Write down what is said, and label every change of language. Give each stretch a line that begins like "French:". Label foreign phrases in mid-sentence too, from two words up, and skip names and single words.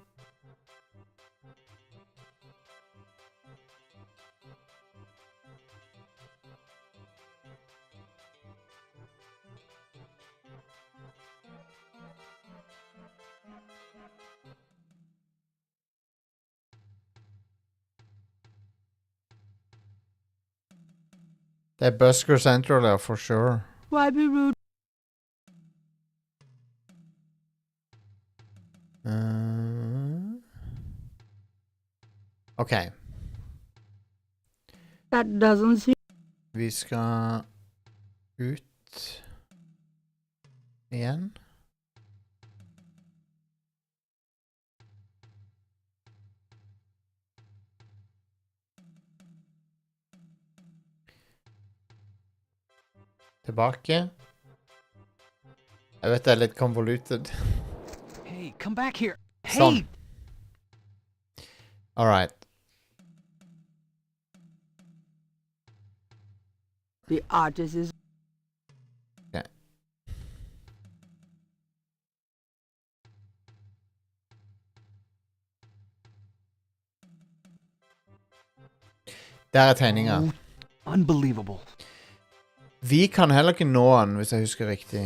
Norwegian: Det er Busker Central der,
English: for sure. Why be rude? Ok. That doesn't seem...
Norwegian: Vi skal ut igjen. Tilbake. Jeg vet det er litt convoluted.
English: Hey, come back here.
Norwegian: Sånn. Alright.
English: The artist is...
Norwegian: Okay. Der er tegninger.
English: Unbelievable.
Norwegian: Vi kan heller ikke nå han, hvis jeg husker riktig.